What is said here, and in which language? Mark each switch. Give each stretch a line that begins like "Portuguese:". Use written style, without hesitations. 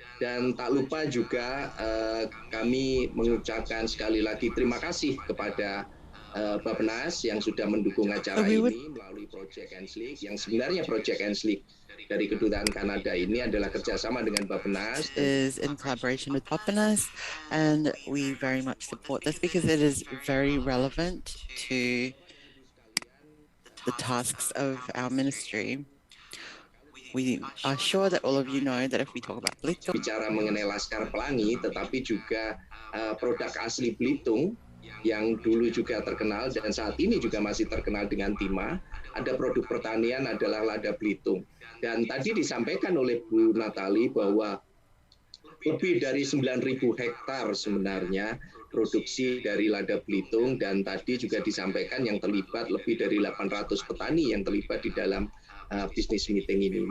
Indonesian: Dan tak lupa juga kami mengucapkan sekali lagi terima kasih kepada Bappenas yang sudah mendukung acara ini melalui Project Enslik, yang sebenarnya Project Enslik dari Kedutaan Kanada ini adalah kerjasama dengan Bappenas.
English: Is in collaboration with Bappenas, and we very much support this because it is very relevant to the tasks of our ministry. We are sure that all of you know that if we talk about Belitung,
Indonesian: bicara mengenai Laskar Pelangi, tetapi juga produk asli Belitung yang dulu juga terkenal dan saat ini juga masih terkenal dengan timah. Ada produk pertanian adalah lada Belitung. Dan tadi disampaikan oleh Bu Natali bahwa lebih dari 9.000 hektar sebenarnya produksi dari lada Belitung, dan tadi juga disampaikan yang terlibat lebih dari 800 petani yang terlibat di dalam bisnis meeting ini.